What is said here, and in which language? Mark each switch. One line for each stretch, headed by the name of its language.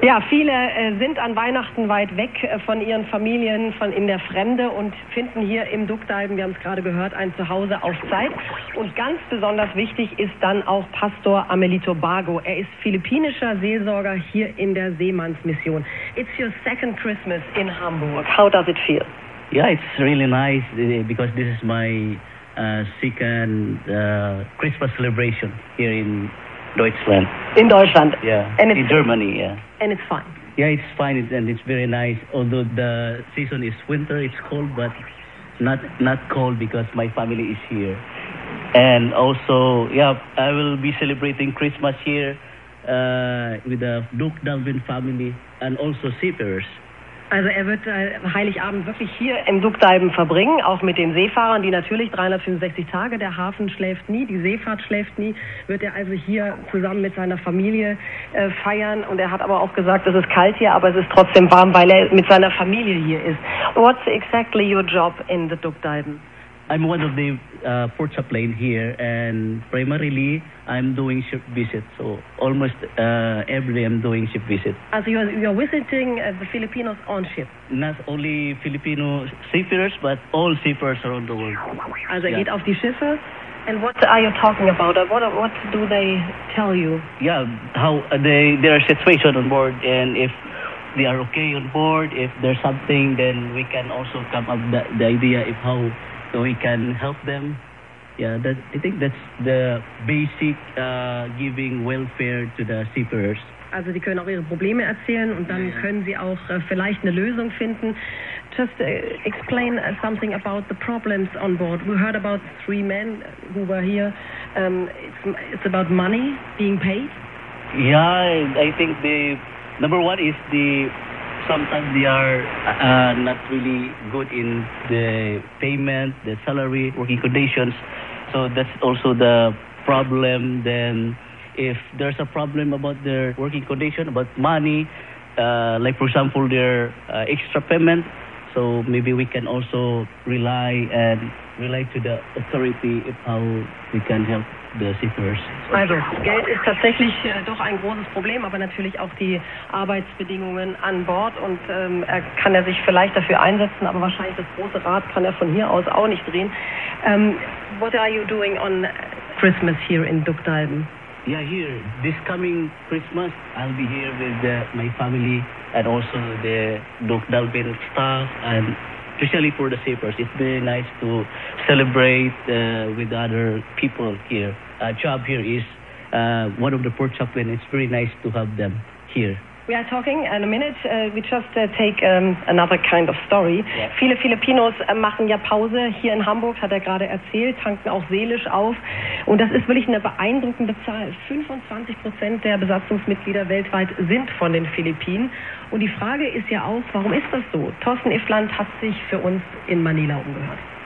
German: Ja, viele sind an Weihnachten weit weg von ihren Familien, von in der Fremde und finden hier im Duckdalben, wir haben es gerade gehört, ein Zuhause auf Zeit. Und ganz besonders wichtig ist dann auch Pastor Amelito Bago. Er ist philippinischer Seelsorger hier in der Seemannsmission.
English: It's your second Christmas in Hamburg. How does it feel? Yeah, it's really nice because this is my second Christmas celebration here in Deutschland. In Deutschland? Yeah, and it's in Germany, yeah. And it's fine. Yeah, it's fine, and it's very nice. Although the season is winter, it's cold, but not cold because my family is here. And also, yeah, I will be celebrating Christmas here with the Duke Dalvin family and also seafarers.
German: Also er wird Heiligabend wirklich hier im Duckdalben verbringen, auch mit den Seefahrern, die natürlich 365 Tage, der Hafen schläft nie, die Seefahrt schläft nie, wird er also hier zusammen mit seiner Familie feiern. Und er hat aber auch gesagt, es ist kalt hier, aber es ist trotzdem warm, weil er mit seiner Familie hier ist.
English: What's exactly your job in the Duckdalben? I'm one of the port chaplain here and primarily I'm doing ship visits. So almost every day I'm doing ship visits. So you're visiting the Filipinos on ship? Not only Filipino seafarers, but all seafarers around the world.
German: Also yeah. Geht auf die Schiffe.
English: And what are you talking about? What do they tell you? Yeah, how their situation on board and if they are okay on board, if there's something, then we can also come up the idea of how we can help them. Yeah, I think that's the basic giving welfare to the seafarers.
German: Also sie können auch ihre Probleme erzählen und dann können sie auch vielleicht eine Lösung finden.
English: Just explain something about the problems on board. We heard about three men who were here. It's about money being paid. Yeah, I think the number one is the sometimes they are not really good in the payment, the salary, working conditions. So that's also the problem. Then if there's a problem about their working condition, about money, like for example, their extra payment, so maybe we can also rely to the authority of how we can help the seafarers.
German: Also, Geld ist tatsächlich doch ein großes Problem, aber natürlich auch die Arbeitsbedingungen an Bord und er kann sich vielleicht dafür einsetzen, aber wahrscheinlich das große Rad kann er von hier aus auch nicht drehen.
English: What are you doing on Christmas here in Duckdalben? Yeah, here, this coming Christmas, I'll be here with my family and also the Duckdalben staff and especially for the seafarers. It's very nice to celebrate with other people here. Job here is one of the port chaplain. It's very nice to have them here. We are talking in a minute. We just take another kind of story. Yeah.
German: Viele Filipinos machen ja Pause hier in Hamburg, hat er gerade erzählt, tanken auch seelisch auf. Und das ist wirklich eine beeindruckende Zahl. 25% der Besatzungsmitglieder weltweit sind von den Philippinen. Und die Frage ist ja auch, warum ist das so? Thorsten Ifland hat sich für uns in Manila umgehört.